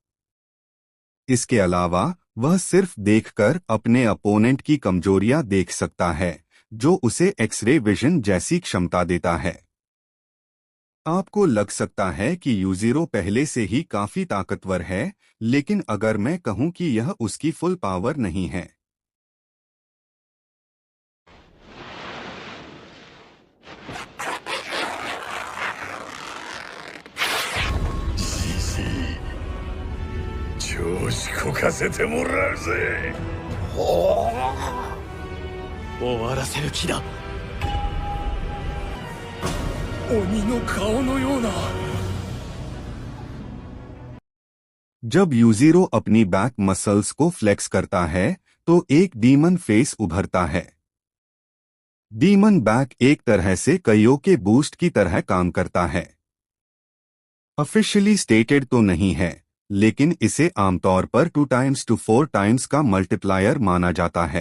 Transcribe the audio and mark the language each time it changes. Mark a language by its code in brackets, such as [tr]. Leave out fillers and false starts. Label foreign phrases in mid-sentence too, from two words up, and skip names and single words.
[hi] इसके अलावा वह सिर्फ देखकर अपने अपोनेंट की कमजोरियां देख सकता है, जो उसे [en] x-ray vision [hi] जैसी क्षमता देता है। आपको लग सकता है कि यूजीरो पहले से ही काफी ताकतवर है, लेकिन अगर मैं कहूं कि यह उसकी [en] full power [hi] नहीं है। [ja] じじい調子こかせてもらうぜ。終わらせる気だ。鬼の顔のような。 [hi] जब यूजीरो अपनी [en] back muscles [hi] को फ्लेक्स करता है तो एक [en] demon face [hi] उभरता है। [en] demon back [hi] एक तरह से कईयों के बूस्ट की तरह काम करता है। [en] officially stated [hi] तो नहीं है, लेकिन इसे आमतौर पर [en] 2 times to 4 times [hi] का मल्टीप्लायर माना जाता है।